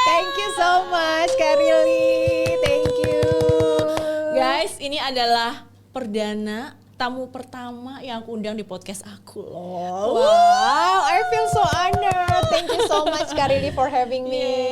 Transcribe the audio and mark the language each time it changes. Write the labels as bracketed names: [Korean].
[English] Thank you so much Kak Rili, thank you. [Indonesian] Guys, ini adalah perdana tamu pertama yang aku undang di podcast aku loh. [English] Wow, I feel so honored. Thank you so much Kak Rili for having me.